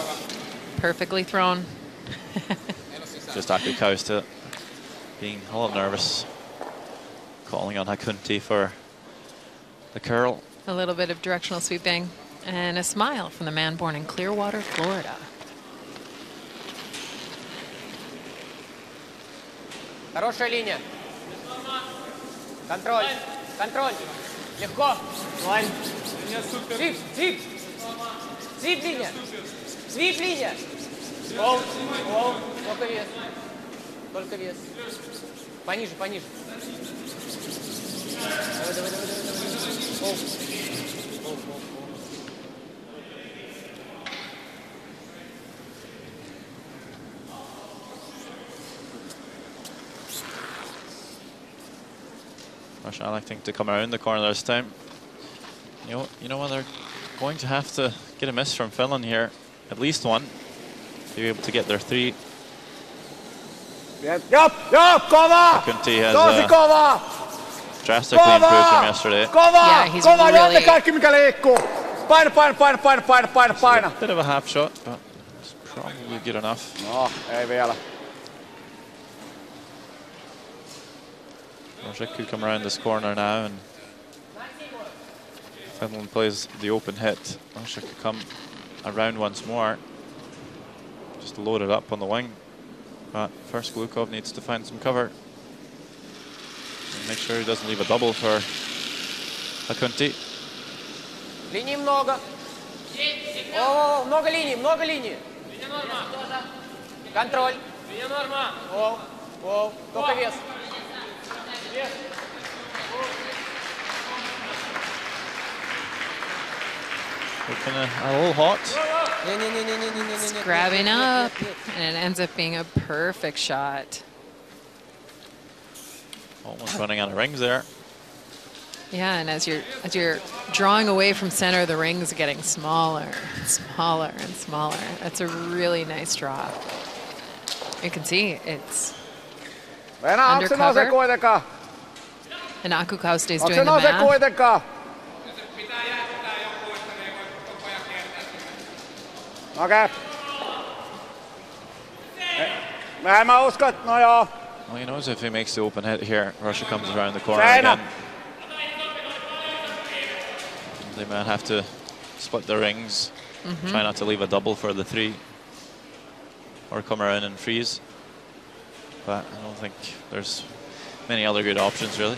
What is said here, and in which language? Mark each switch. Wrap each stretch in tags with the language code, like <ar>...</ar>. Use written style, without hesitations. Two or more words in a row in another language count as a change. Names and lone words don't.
<en>Perfectly thrown. Just Aku Kosta being a little nervous, calling on Hakunti for the curl. A little bit of directional sweeping and a smile from the man born in Clearwater, Florida.</en> <ru>Хорошая линия. Контроль. Контроль. Легко. Свип. Свип. Свип линия. Свип линия. Оу. Оу. Только вес. Только вес. Пониже, пониже. Давай, давай, давай, давай. Оу. Оу, оу.</ru> <en>Russia electing to come around the corner this time. You know when they're going to have to get a miss from Finland here, at least one. to be able to get their 3.</en> <fi>Jop, kova!</fi> <en>Kunti has</en> <fi>Tosi kova!</fi> <en>drastically improved from yesterday.</en> <fi>Kova!</fi> <en>Yeah, he's</en> <fi>Kova,</fi> <en>really...</en> <fi>kaikki mikä liikkuu! Paina!</fi> <en>Bit of a half shot, but it's probably good enough.</en> <fi>No, ei vielä.</fi> <en>Russia could come around this corner now, and Finland plays the open hit. Russia could come around once more. Just load it up on the wing. But first Glukov needs to find some cover. And make sure he doesn't leave a double for Akunti.</en> <ru>Линий много. О, много линий. Контроль. О, только вес.</ru> <en>Looking a little hot. It's grabbing up, and it ends up being a perfect shot. Almost running out of rings there. Yeah, and as you're drawing away from center, the ring's getting smaller and smaller. That's a really nice draw. You can see it's undercover. And Akukauste is doing the math.</en> <fi>Okei. Mä uskon, no joo.</fi> <en>Well, he knows if he makes the open hit here, Russia comes around the corner again. They might have to split the rings, try not to leave a double for the 3, or come around and freeze. But I don't think there's many other good options, really.</en>